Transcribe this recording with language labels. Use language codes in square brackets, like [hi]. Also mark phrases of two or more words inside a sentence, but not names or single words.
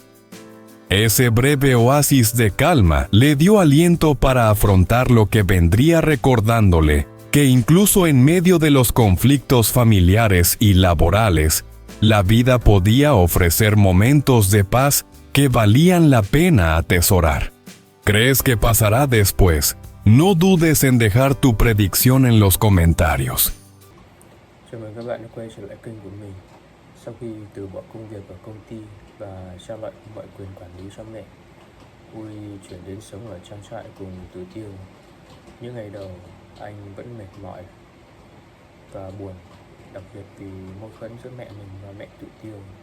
[es] Ese breve oasis de calma le dio aliento para afrontar lo que vendría, recordándole que incluso en medio de los conflictos familiares y laborales, la vida podía ofrecer momentos de paz que valían la pena atesorar. ¿Crees que pasará después? No dudes en dejar tu predicción en los comentarios. [vi] Chào mừng các bạn đã quay trở lại kênh của mình. Sau khi từ bỏ công việc ở công ty và trao lại mọi quyền quản lý cho mẹ, Uri chuyển đến sống ở trang trại cùng Tu Tieu. Những ngày đầu, anh vẫn mệt mỏi và buồn, đặc biệt vì mâu thuẫn giữa mẹ mình và mẹ Tu Tieu.